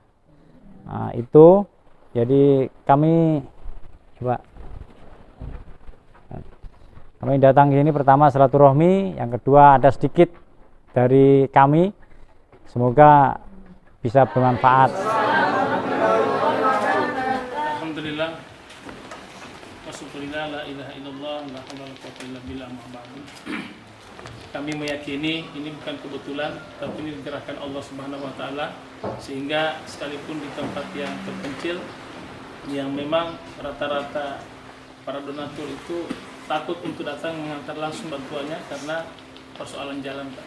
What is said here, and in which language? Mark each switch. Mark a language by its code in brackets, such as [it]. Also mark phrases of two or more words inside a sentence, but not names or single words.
[id] Nah, itu jadi kami datang ke sini pertama silaturahmi, yang kedua ada sedikit dari kami. Semoga bisa bermanfaat. Alhamdulillah, [ar] وصلى الله لا إله إلا الله لا حول ولا قوة إلا بالله. [id] Kami meyakini ini bukan kebetulan, tapi ini digerakkan Allah [ar] سبحانه وتعالى, [id] sehingga sekalipun di tempat yang terpencil yang memang rata-rata para donatur itu takut untuk datang mengantar langsung bantuannya karena persoalan jalan, Pak.